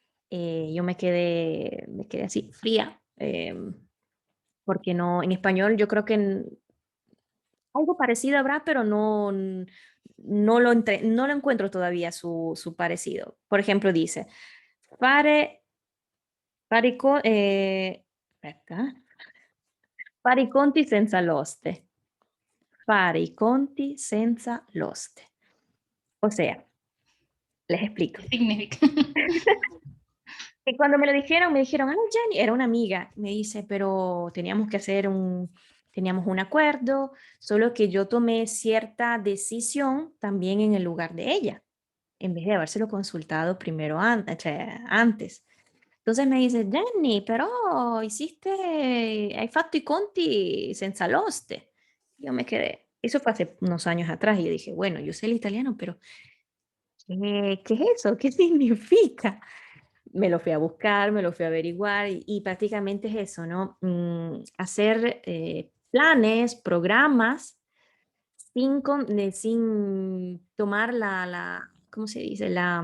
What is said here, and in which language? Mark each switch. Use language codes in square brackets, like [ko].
[es] yo me quedé así fría, porque no, en español yo creo que algo parecido habrá, pero no lo encuentro todavía su parecido. Por ejemplo, dice, [it] fare, aspetta, fare i conti senza l'oste. Fare i conti senza l'oste. [es] O sea, les explico. ¿Qué significa? Y cuando me dijeron, ay, Jenny, era una amiga, me dice, pero teníamos un acuerdo, solo que yo tomé cierta decisión también en el lugar de ella, en vez de habérselo consultado primero antes. Entonces me dice, Jenny, [it] però hai fatto i conti senza l'oste. [es] Yo me quedé, eso fue hace unos años atrás, y yo dije, bueno, yo sé el italiano, pero ¿qué es eso? ¿Qué significa? Me lo fui a buscar, me lo fui a averiguar y prácticamente es eso, ¿no? Hacer planes, programas sin tomar ¿cómo se dice?